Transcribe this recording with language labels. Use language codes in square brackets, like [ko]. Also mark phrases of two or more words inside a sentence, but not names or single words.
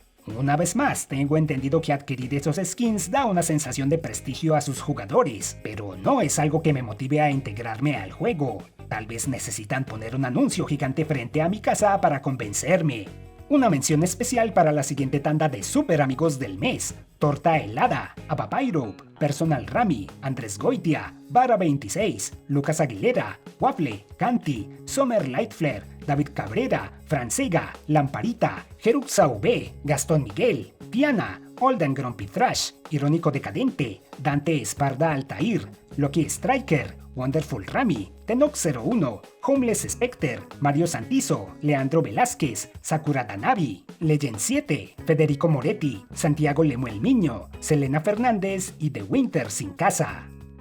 [es] Una vez más, tengo entendido que adquirir esos skins da una sensación de prestigio a sus jugadores, pero no es algo que me motive a integrarme al juego. Tal vez necesitan poner un anuncio gigante frente a mi casa para convencerme. Una mención especial para la siguiente tanda de super amigos del mes: Torta Helada, Apapairo, Personal Rami, Andrés Goitia, Vara 26, Lucas Aguilera, Waffle, Canti, Summer Lightflare, David Cabrera, Francega, Lamparita, Jeruxa V, Gastón Miguel, Piana, Olden Grumpy Thrash, Irónico Decadente, Dante Esparda Altair, Loki Striker, Wonderful Rami, Tenox 01, Homeless Specter, Mario Santizo, Leandro Velázquez, Sakura Danavi, Legend 7, Federico Moretti, Santiago Lemuel Miño, Selena Fernández y The Winter Sin Casa.